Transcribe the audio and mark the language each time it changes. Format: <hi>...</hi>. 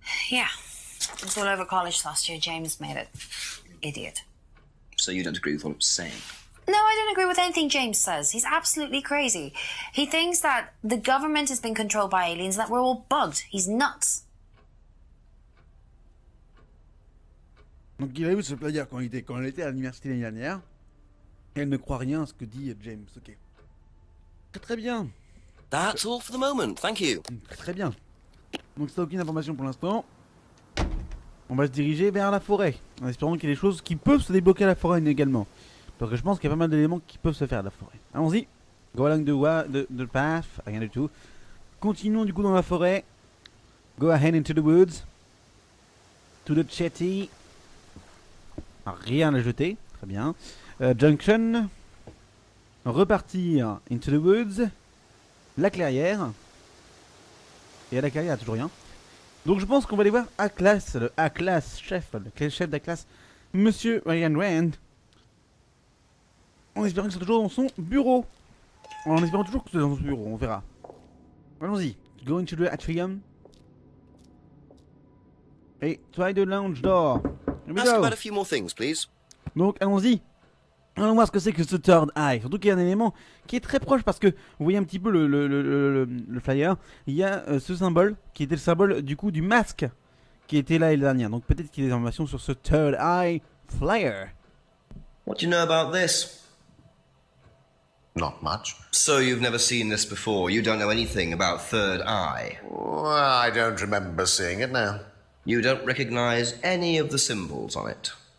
<en>Yeah. It was all over college last year. James made it. Idiot. So you don't agree with what I'm saying? No, I don't agree with anything James says. He's absolutely crazy. He thinks that the government has been controlled by aliens, that we're all bugged. He's nuts.</en> <fr>Donc il a vu ce player quand elle était à l'université l'année dernière. Et elle ne croit rien à ce que dit James. Ok. Très bien.</fr> <en>That's all for the moment. Thank you.</en> <fr>Très bien. Donc c'est aucune information pour l'instant. On va se diriger vers la forêt, en espérant qu'il y ait des choses qui peuvent se débloquer à la forêt également. Parce que je pense qu'il y a pas mal d'éléments qui peuvent se faire à la forêt. Allons-y.</fr> <en>Go along the path.</en> <fr>Rien du tout. Continuons du coup dans la forêt.</fr> <en>Go ahead into the woods. To the chatty.</en> <fr>Rien à jeter. Très bien.</fr> <en>Junction.</en> <fr>Repartir</fr> <en>into the woods.</en> <fr>La clairière. Et à la carrière, il n'y a toujours rien. Donc je pense qu'on va aller voir A-Class, le A-Class chef, le chef d'A-Class, Monsieur Ryan Rand. En espérant que c'est toujours dans son bureau. En espérant toujours que c'est dans son bureau, on verra. Allons-y.</fr> <en>Go into the atrium.</en> <fr>Et</fr> <en>try the lounge door. Here we Ask go. about a few more things, please.</en> <fr>Donc allons-y. Allons voir ce que c'est que ce Third Eye. Surtout qu'il y a un élément qui est très proche parce que vous voyez un petit peu le flyer. Il y a ce symbole qui était le symbole du coup du masque qui était là l'année dernière. Donc peut-être qu'il y a des informations sur ce Third Eye flyer.</fr> <en>What do you know about this? Not much. So you've never seen this before? You don't know anything about third eye? Well, I don't remember seeing it now. You don't recognize any of the symbols on it?</en>